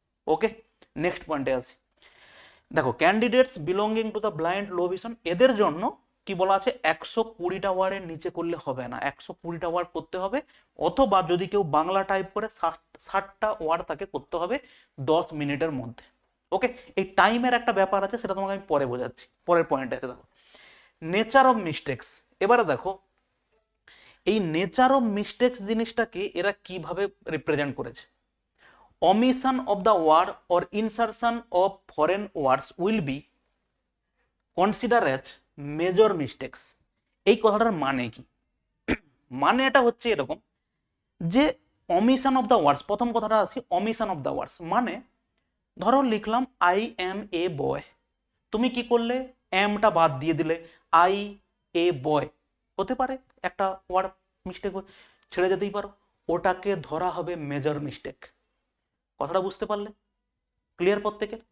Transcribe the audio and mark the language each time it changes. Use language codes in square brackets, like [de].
[bn] ওকে, next পয়েন্টে আসি। দেখো, [en] candidates belonging to the blind low vision, [bn] এদের জন্য কি বলা আছে, 120টা ওয়ার্ডের নিচে করলে হবে না, 120টা ওয়ার্ড করতে হবে, অথবা যদি কেউ বাংলা টাইপ করে 60টা ওয়ার্ড তাকে করতে হবে 10 মিনিটের মধ্যে। ওকে, এই টাইমের একটা ব্যাপার আছে, সেটা তোমাকে আমি পরে বোঝাচ্ছি, পরের পয়েন্টে আছে। দেখো, নেচার অফ মিস্টেক্স। এবারে দেখো, এই নেচার অফ মিস্টেক্স জিনিসটাকে এরা কিভাবে রিপ্রেজেন্ট করেছে। [en] omission of the word or insertion of foreign words will be considered as major mistakes। [bn] এই কথাটার মানে কি? মানে এটা হচ্ছে এরকম যে [en] omission of the words, [bn] প্রথম কথাটা আসি, omission of the words মানে ধরো লিখলাম [en] I am a boy, [bn] তুমি কি করলে, এমটা বাদ দিয়ে দিলে, [en] I a boy, [bn] হতে পারে একটা ওয়ার্ড মিস্টেক ছেড়ে যেতেই পারো, ওটাকে ধরা হবে মেজর মিস্টেক। কথাটা বুঝতে পারলে? ক্লিয়ার প্রত্যেকের?